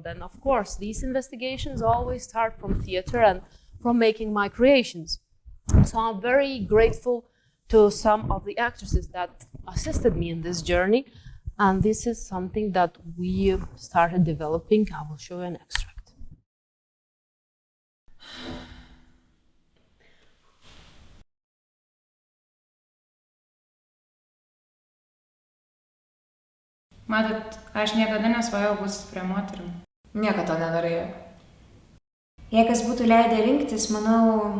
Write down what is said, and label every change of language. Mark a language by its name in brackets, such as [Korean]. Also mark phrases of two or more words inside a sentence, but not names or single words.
[English] And of course, these investigations always start from theater and from making my creations. So I'm very grateful to some of the actresses that assisted me in this journey. And this is something that we started developing. I will show you an extract. [Lithuanian] Matot, aš niekada nesvajau būti stipria moterim. Niekada nenorėjau. Jei kas būtų leidę rinktis, manau,